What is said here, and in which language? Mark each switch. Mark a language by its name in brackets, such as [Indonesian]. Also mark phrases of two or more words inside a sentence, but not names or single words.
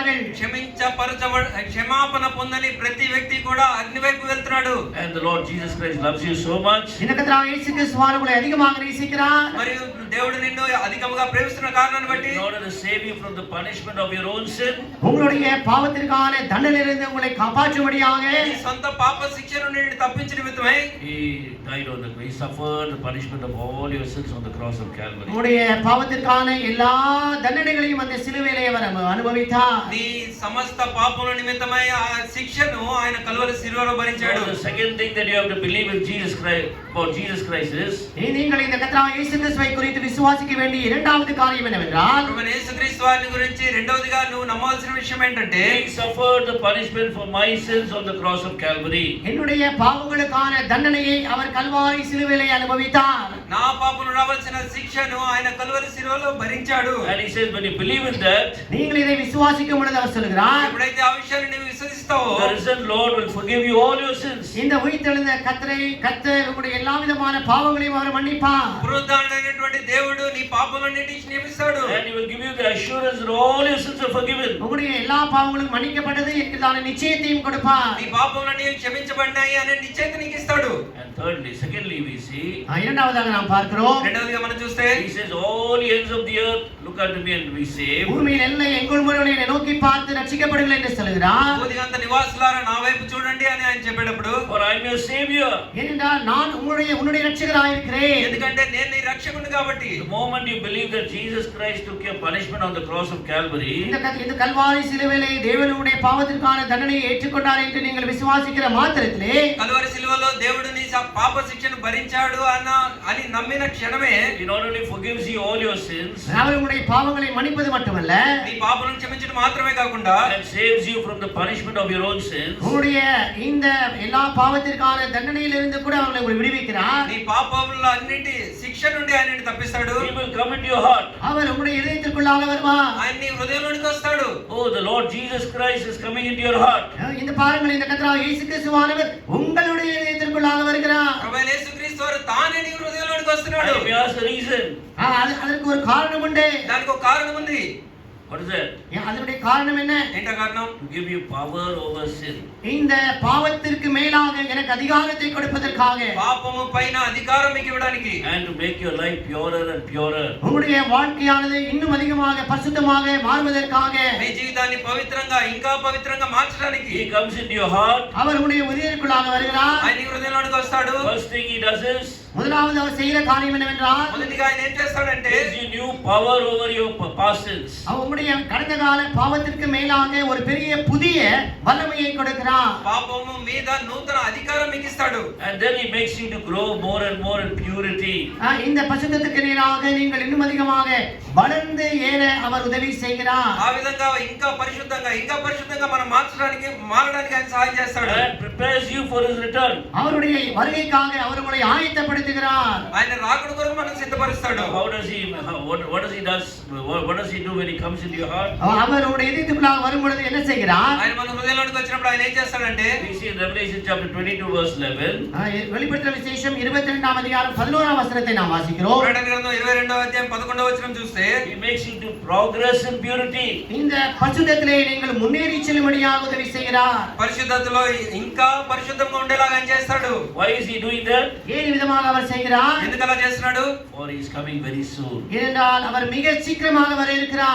[Telugu] క్షమాపణ పొందని ప్రతి వ్యక్తి కూడా అగ్ని వైపు వెళ్తున్నాడు. [English] And the Lord Jesus Christ loves you so much. [Tamil] இந்த கர்த்தராகிய இயேசு கிறிஸ்து உங்களை அதிகமாக நேசிக்கிறார். [Telugu] మరియు దేవుడు నిన్ను అధికముగా ప్రేమిస్తున్న కారణాన్ని బట్టి [English] In order to save you from the punishment of your own sin, [Tamil] உங்களுடைய பாவத்திற்கான தண்டனையிலிருந்து உங்களை காப்பாற்றும்படியாக [Telugu] నీ సొంత పాప శిక్ష నుండి నిన్ను తప్పించే నిమిత్తమై [English] He died on the cross. He suffered the punishment of all your sins on the cross of Calvary. [Tamil] உங்களுடைய பாவத்திற்கான எல்லா தண்டனைகளையும் அந்த சிலுவையிலே அவர் அனுபவித்தார். [Telugu] నీ సమస్త పాపముల నిమిత్తమై ఆ శిక్షను ఆయన కల్వరి శిలువలో భరించాడు. [English] The second thing that you have to believe in Jesus Christ, about Jesus Christ is, [Tamil] நீங்கள் இந்த கர்த்தராகிய இயேசு கிறிஸ்துவை குறித்து விசுவாசிக்க வேண்டிய இரண்டாவது காரியம் என்னவென்றால், [Telugu] ప్రభువైన యేసుక్రీస్తు వారిని గురించి రెండవదిగా నువ్వు నమ్మాల్సిన విషయం ఏంటంటే [English] He suffered the punishment for my sins on the cross of Calvary. [Tamil] என்னுடைய பாவங்களுக்கான தண்டனையை அவர் கல்வாரி சிலுவையிலே அனுபவித்தார். [Telugu] నా పాపములు రావాల్సిన శిక్షను ఆయన కల్వరి శిలువలో భరించాడు. [English] And he says, when you believe in that, [Tamil] நீங்கள் இதை விசுவாசிக்கும் பொழுது அவர் சொல்கிறார், [Telugu] ఎప్పుడైతే ఆ విషయాన్ని నీవు విశ్వసిస్తావో [English] the risen Lord will forgive you all your sins. [Tamil] இந்த உயிர்த்தெழுந்த கர்த்தர் உங்களுடைய எல்லா விதமான பாவங்களையும் அவர் மன்னிப்பார். [Telugu] పునరుద్ధరణైనటువంటి దేవుడు నీ పాపములన్నిటిని క్షమిస్తాడు. [English] And he will give you the assurance that all your sins are forgiven. [Tamil] உங்களுடைய எல்லா பாவங்களும் மன்னிக்கப்பட்டது என்கிறதான நிச்சயத்தையும் கொடுப்பார். [Telugu] నీ పాపములన్నీ క్షమించబడినాయి అనే నిశ్చయత నీకు ఇస్తాడు. [English] And secondly we see, [Tamil] இரண்டாவதாக நாம் பார்க்கிறோம், [Telugu] రెండవదిగా మనం చూస్తే [English] he says, all the ends of the earth look unto me and be saved. [Tamil] பூமியின் எல்லை எங்குள் முழுவதும் என்னை நோக்கி பார்த்து ரட்சிக்கப்படுங்கள் என்று சொல்கிறார். [Telugu] భూదిగంత నివాసులారా నా వైపు చూడండి అని ఆయన చెప్పేటప్పుడు, [English] For I am your savior. [Tamil] ஏனென்றால் நான் உன்னுடைய ரட்சகராக இருக்கிறேன். [Telugu] ఎందుకంటే నేను నీ రక్షకుడు కాబట్టి. [English] The moment you believe that Jesus Christ took your punishment on the cross of Calvary, [Tamil] இந்த கல்வாரி சிலுவையிலே தேவனுடைய பாவத்திற்கான தண்டனையை ஏற்றுக்கொண்டார் என்று நீங்கள் விசுவாசிக்கிற மாத்திரத்திலே, [Telugu] కల్వరి శిలువలో దేవుడు నీ పాప శిక్షను భరించాడు అని నమ్మిన క్షణమే [English] he not only forgives you all your sins [Tamil] அவர் உங்களுடைய பாவங்களை மன்னிப்பது மட்டுமல்ல, [Telugu] నీ పాపలను క్షమించడం మాత్రమే కాకుండా [English] and saves you from the punishment of your own sins, [Tamil] உங்களுடைய இந்த எல்லா பாவத்திற்கான தண்டனையிலிருந்து கூட அவங்களை விடுவிக்கிறார். [Telugu] నీ పాపముల అన్నిటి శిక్ష నుండి ఆయన తప్పిస్తాడు. [English] he will come into your heart. [Tamil] அவர் உங்களுடைய இதயத்திற்குள்ளாக வருவார். [Telugu] ఆయన నీ హృదయంలోనికి వస్తాడు. [English] Oh, the Lord Jesus Christ is coming into your heart. [Tamil] இந்த பாருங்கள், இந்த கர்த்தராகிய இயேசு கிறிஸ்துவானவர் உங்களுடைய இதயத்திற்குள்ளாக வருகிறார். [Telugu] ప్రభువైన యేసుక్రీస్తు వారు తానే నీ హృదయంలోనికి వస్తున్నాడు. [English] And we ask the reason. [Tamil] அதற்கு ஒரு காரணம் உண்டு. [Telugu] దానికి ఒక కారణం ఉంది. [English] What is that? [Tamil] அதனுடைய காரணம் என்ன? [Telugu] ఏంటా కారణం? [English] To give you power over sin. [Tamil] இந்த பாவத்திற்கு மேலாக எனக்கு அதிகாரத்தை கொடுப்பதற்காக, [Telugu] పాపము పైన అధికారం మీకు ఇవ్వడానికి, [English] And to make your life purer and purer. [Tamil] உங்களுடைய வாழ்க்கையானது இன்னும் அதிகமாக பரிசுத்தமாக மாறுவதற்காக [Telugu] మీ జీవితాన్ని పవిత్రంగా ఇంకా పవిత్రంగా మార్చడానికి [English] He comes into your heart. [Tamil] அவர் உங்களுடைய இதயத்திற்குள்ளாக வருகிறார். [Telugu] ఆయన నీ హృదయంలోనికి వస్తాడు. [English] First thing he does is [Tamil] முதலாவது அவர் செய்கிற காரியம் என்னவென்றால், [Telugu] మొదటిగా ఆయన ఏం చేస్తాడంటే [English] gives you new power over your past sins. [Tamil] உங்களுடைய கடந்த கால பாவத்திற்கு மேலாக ஒரு பெரிய புதிய வல்லமையை கொடுக்கிறார். [Telugu] పాపము మీద నూతన అధికారం మీకు ఇస్తాడు. [English] And then he makes you to grow more and more in purity. [Tamil] இந்த பரிசுத்தத்துக்கு நேராக நீங்கள் இன்னும் அதிகமாக வளர்ந்து ஏற அவர் உதவி செய்கிறார். [Telugu] ఆ విధంగా ఇంకా పరిశుద్ధంగా మనం మారడానికి ఆయన సహాయం చేస్తాడు. [English] And prepares you for his return. [Tamil] அவருடைய வருகைக்காக அவர் உங்களை ஆயத்தப்படுத்துகிறார். [Telugu] ఆయన రాకడ కొరకు మనం సిద్ధపరుస్తాడు. [English] What does he do when he comes into your heart? [Tamil] அவர் உங்களுடைய இதயத்துக்குள்ளாக வரும் பொழுது என்ன செய்கிறார்? [Telugu] ఆయన మన హృదయంలోనికి వచ్చినప్పుడు ఆయన ఏం చేస్తాడంటే, [English] We see in Revelation chapter 22 verse 11. [Tamil] வெளிப்படுத்தின விசேஷம் 22ஆம் அதிகாரம் 11ஆம் வசனத்தை நாம் வாசிக்கிறோம். [Telugu] ప్రకటన గ్రంథం 22వ అధ్యాయం 11వ వచనం చూస్తే, [English] He makes you to progress in purity. [Tamil] இந்த பரிசுத்தத்திலே நீங்கள் முன்னேறி செல்லும்படியாக உதவி செய்கிறார். [Telugu] పరిశుద్ధతలో ఇంకా పరిశుద్ధంగా ఉండేలాగా ఆయన చేస్తాడు. [English] Why is he doing that? [Tamil] ஏன் விதமாக அவர் செய்கிறார்? [Telugu] ఎందుకు అలా చేస్తున్నాడు? [English] For he is coming very soon. [Tamil] ஏனென்றால் அவர் மிக சீக்கிரமாக வர இருக்கிறார்.